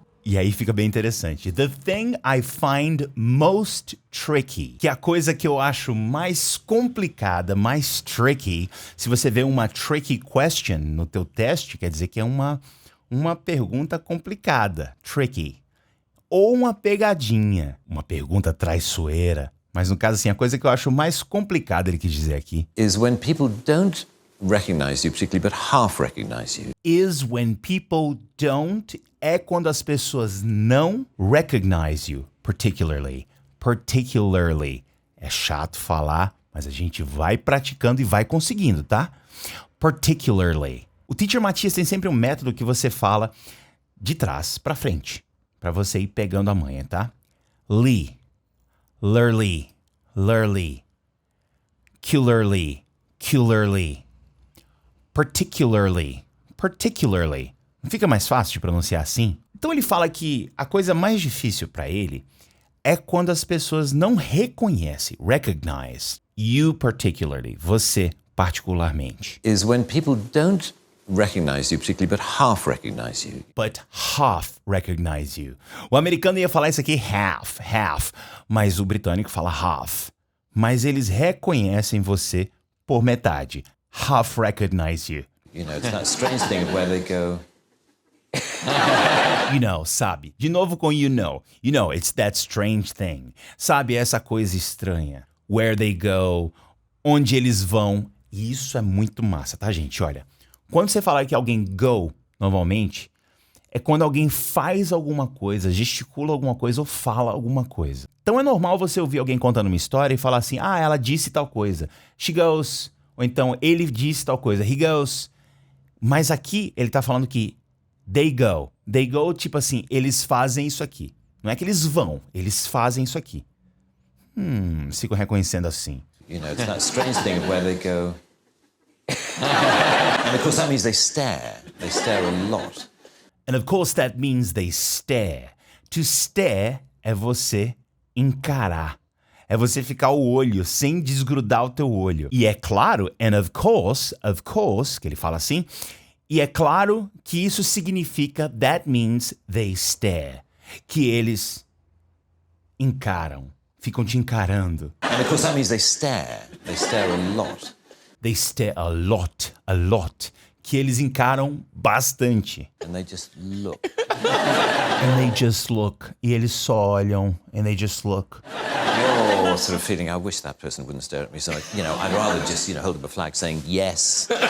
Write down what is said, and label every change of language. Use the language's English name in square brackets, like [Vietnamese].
[Portuguese] E aí fica bem interessante. [English] The thing I find most tricky, [Portuguese] que é a coisa que eu acho mais complicada, mais tricky. Se você vê uma tricky question no teu teste, quer dizer que é uma pergunta complicada, tricky. Ou uma pegadinha, uma pergunta traiçoeira. Mas no caso assim, a coisa que eu acho mais complicada, ele quis dizer aqui, [English] is when people don't recognize you particularly, but half recognize you. [Portuguese] Is when people don't, é quando as pessoas não [English] recognize you, particularly. [Portuguese] Particularly. É chato falar, mas a gente vai praticando e vai conseguindo, tá? Particularly. O Teacher Matias tem sempre um método que você fala de trás pra frente, pra você ir pegando a manha, tá? Lee, lurly, lurly, cularly, cularly, particularly, particularly. Não fica mais fácil de pronunciar assim? Então ele fala que a coisa mais difícil pra ele é quando as pessoas não reconhecem, [English] recognize, you particularly, [Portuguese] você particularmente. [English] Is when people don't recognize you particularly, but half recognize you. But half recognize you. [Portuguese] O americano ia falar isso aqui half, mas o britânico fala half. Mas eles reconhecem você por metade. [English] Half recognize you. You know, it's that strange thing of where they go. [Portuguese] You know, sabe? De novo com you know. [English] You know, it's that strange thing. [Portuguese] Sabe, essa coisa estranha. [English] Where they go, [Portuguese] onde eles vão. E isso é muito massa, tá, gente? Olha, quando você falar que alguém go, normalmente, é quando alguém faz alguma coisa, gesticula alguma coisa ou fala alguma coisa. Então é normal você ouvir alguém contando uma história e falar assim, ah, ela disse tal coisa. [English] She goes. [Portuguese] Ou então, ele disse tal coisa. [English] He goes. [Portuguese] Mas aqui, ele tá falando que they go. They go, tipo assim, eles fazem isso aqui. Não é que eles vão, eles fazem isso aqui. Fico reconhecendo assim. [English] You know, it's that strange thing of where they go. And of course that means they stare. They stare a lot. And of course that means they stare. [Portuguese] To stare é você encarar. É você ficar o olho sem desgrudar o teu olho. E é claro, [English] and of course, [Portuguese] que ele fala assim, e é claro que isso significa [English] that means they stare. [Portuguese] Que eles encaram, ficam te encarando. [English] And of course that means they stare. They stare a lot. They stare a lot, [Portuguese] que eles encaram bastante. [English] And they just look. And they just look. [Portuguese] E eles só olham. [English] And they just look. You're sort of feeling, I wish that person wouldn't stare at me. So, I'd rather just, hold up a flag saying yes.